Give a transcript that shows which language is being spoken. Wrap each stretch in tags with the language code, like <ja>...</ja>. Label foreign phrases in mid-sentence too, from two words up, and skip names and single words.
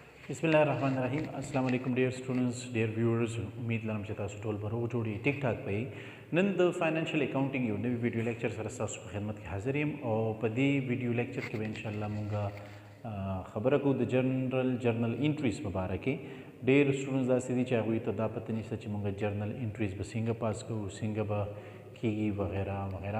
<ar>بسم الله الرحمن الرحيم۔ السلام علیکم</ar> <en>dear students, dear viewers.</en> <ps>امید لرم چې تاسو ټول به روغ جوړ یې ټیک ټاک به یې। نن د</ps> <en>financial accounting</en> <ps>یو نوی</ps> <en>video lecture</en> <ps>سره تاسو په خدمت کې حاضر یم او په دې</ps> <en>video lecture</en> <ps>کې به</ps> <ar>ان شاء الله</ar> <ps>مونږه خبره کوو د</ps> <en>journal entries</en> <ps>په باره کې. ډېر سټوډنټس داسې دي چې هغوی ته دا پته نشته چې مونږ</ps> <en>journal entries</en> <ps>به څنګه پاس کوو، څنګه به کیږي وغیره وغیره.</ps>